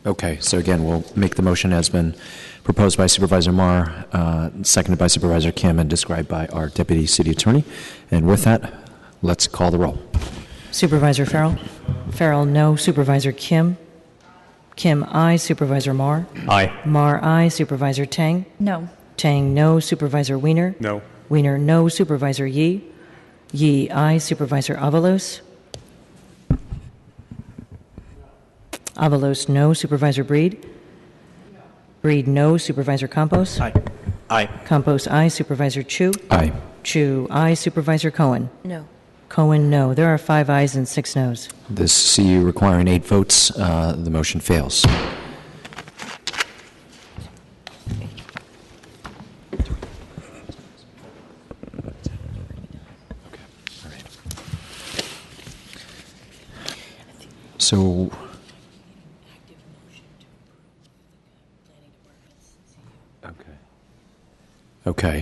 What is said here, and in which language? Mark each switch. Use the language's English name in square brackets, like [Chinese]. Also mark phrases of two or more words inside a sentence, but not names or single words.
[English] Okay, so again, we'll make the motion as been proposed by Supervisor Marr, seconded by Supervisor Kim, and described by our Deputy City Attorney. And with that, let's call the roll. Supervisor Farrell? Farrell, no. Supervisor Kim? Kim, aye. Supervisor Marr? Aye. Marr, aye. Supervisor Tang? No. Tang, no. Supervisor Wiener? No. Wiener, no. Supervisor Yee? Yee, aye. Supervisor Avalos? Avalos, no. Supervisor Breed? Breed, no. Supervisor Campos? Aye. Aye. Campos, aye. Supervisor Chu? Aye. Chu, aye. Supervisor Cohen? No. Cohen, no. There are 5 ayes and 6 noes. This CU requiring 8 votes, the motion fails. So, okay.